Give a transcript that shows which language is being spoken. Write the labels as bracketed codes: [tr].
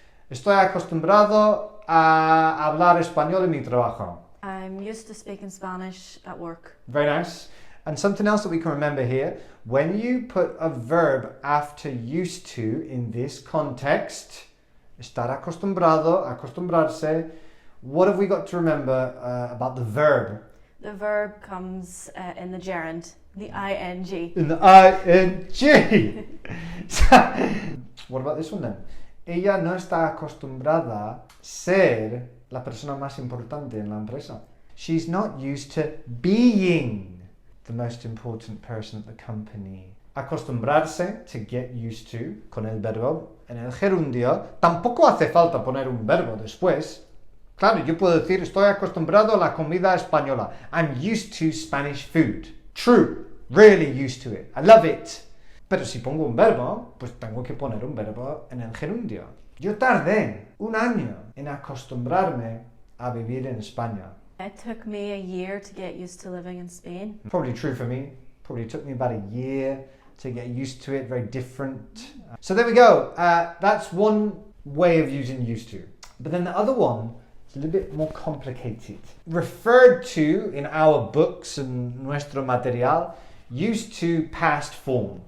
[es] Estoy acostumbrado a hablar español en mi trabajo. [en] I'm used to speaking Spanish at work. Very nice. And something else that we can remember here, when you put a verb after used to in this context, [es] estar acostumbrado, acostumbrarse, [en] what have we got to remember about the verb? The verb comes in the gerund, the ing. In the ing. What about this one then? [es] Ella no está acostumbrada a ser la persona más importante en la empresa. [en] She's not used to being the most important person at the company. [es] Acostumbrarse, [en] to get used to, [es] con el verbo. En el gerundio, tampoco hace falta poner un verbo después. Claro, yo puedo decir, estoy acostumbrado a la comida española. [en] I'm used to Spanish food. True, really used to it. I love it. [es] Pero si pongo un verbo, pues tengo que poner un verbo en el gerundio. Yo tardé 1 año en acostumbrarme a vivir en España. [en] It took me a year to get used to living in Spain. Probably true for me. Probably took me about a year to get used to it. Very different. So there we go. That's one way of using used to. But then the other one is a little bit more complicated. Referred to in our books and [es] nuestro material, [en] used to past form.